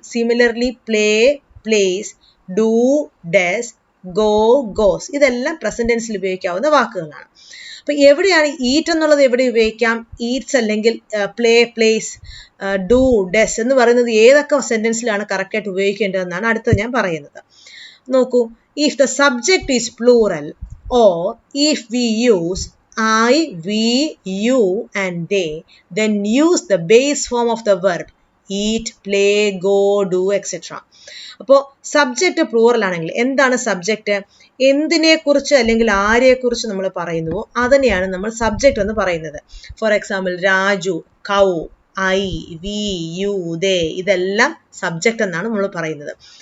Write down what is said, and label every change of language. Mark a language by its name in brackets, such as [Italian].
[Malayalam] Similarly play, place, do, does, go, goes ഇതെല്ലാം present ടെൻസിൽ ഉപയോഗിക്കാവുന്ന വാക്കുകളാണ്. അപ്പൊ എവിടെയാണ് ഈറ്റ് എന്നുള്ളത് എവിടെ ഉപയോഗിക്കാം? ഈറ്റ്സ് അല്ലെങ്കിൽ പ്ലേ, പ്ലേസ്, ഡു, ഡസ് എന്ന് പറയുന്നത് ഏതൊക്കെ സെന്റൻസിലാണ് കറക്റ്റ് ആയിട്ട് ഉപയോഗിക്കേണ്ടതെന്നാണ് അടുത്തത് ഞാൻ പറയുന്നത്. നോക്കൂ, [English] If the subject is plural or if we use I, we, you and they, then use the base form of the verb eat, play, go, do, etc. [Malayalam] അപ്പോൾ subject plural ആണെങ്കിൽ എന്താണ് സബ്ജക്റ്റ്? എന്തിനെ കുറിച്ച് അല്ലെങ്കിൽ ആരെ കുറിച്ച് നമ്മൾ പറയുന്നുവോ അതിനെയാണ് നമ്മൾ സബ്ജക്റ്റ് എന്ന് പറയുന്നത്. For example Raju, cow, I, V, U, ദേ ഇതെല്ലാം സബ്ജക്റ്റ് എന്നാണ് നമ്മൾ പറയുന്നത്.